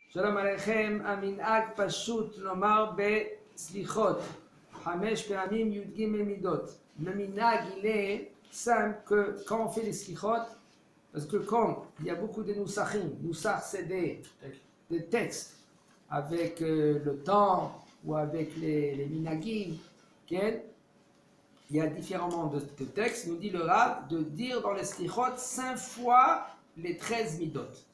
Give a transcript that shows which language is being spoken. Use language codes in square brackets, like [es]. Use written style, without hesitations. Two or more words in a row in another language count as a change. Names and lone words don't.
[he] שלום עליכם, המנהג פשוט לומר בסליחות 5 פעמים י"ג מידות. [fr] Le minhag, il est simple que quand on fait les slichot, parce que quand il y a beaucoup de noussachim, noussach c'est des textes avec le temps ou avec les minhagim, il y a différents de textes, nous dit le Rav, de dire dans les slichot 5 fois les 13 midot.